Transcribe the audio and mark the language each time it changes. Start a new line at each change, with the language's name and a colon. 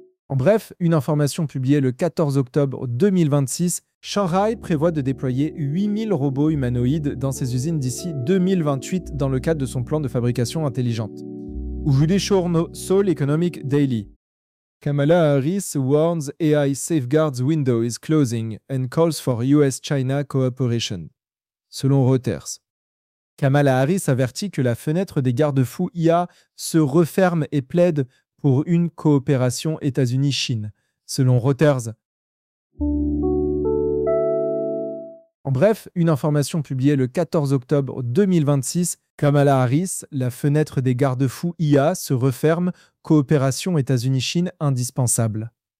French: En bref, une information publiée le 14 octobre 2026, Shanghai prévoit de déployer 8000 robots humanoïdes dans ses usines d'ici 2028 dans le cadre de son plan de fabrication intelligente. Ouvrez les journaux Seoul Economic Daily.
English: Kamala Harris warns AI safeguards window is closing and calls for US-China cooperation.
French: Selon Reuters, Kamala Harris avertit que la fenêtre des garde-fous IA se referme et plaide pour une coopération États-Unis-Chine, selon Reuters. En bref, une information publiée le 14 octobre 2026, Kamala Harris, la fenêtre des garde-fous IA se referme, coopération États-Unis-Chine indispensable.